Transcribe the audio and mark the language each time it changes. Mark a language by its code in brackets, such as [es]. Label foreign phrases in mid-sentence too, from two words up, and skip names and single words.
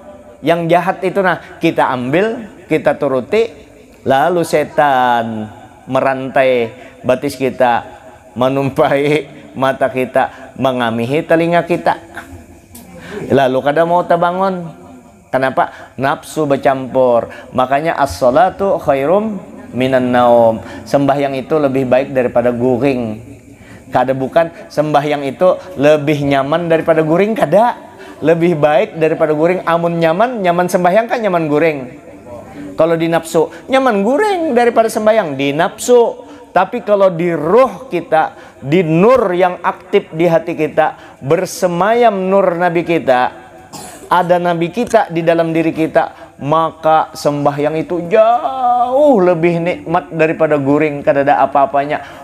[bjn] Yang jahat itu nah kita ambil, kita turuti, lalu setan merantai batis kita, menumpai mata kita, mengamihi telinga kita, lalu kada mau terbangun. Kenapa? Nafsu bercampur. Makanya [ar] الصلاة خير من النوم. [bjn] Sembahyang itu lebih baik daripada guring. Kada bukan sembahyang itu lebih nyaman daripada guring, kada. Lebih baik daripada guring. Amun nyaman sembahyang kan nyaman guring. Kalau di nafsu, nyaman guring daripada sembahyang di nafsu. Tapi kalau di ruh kita, di nur yang aktif di hati kita, bersemayam nur Nabi kita, ada Nabi kita di dalam diri kita, maka sembahyang itu jauh lebih nikmat daripada guring, kada ada apa-apanya.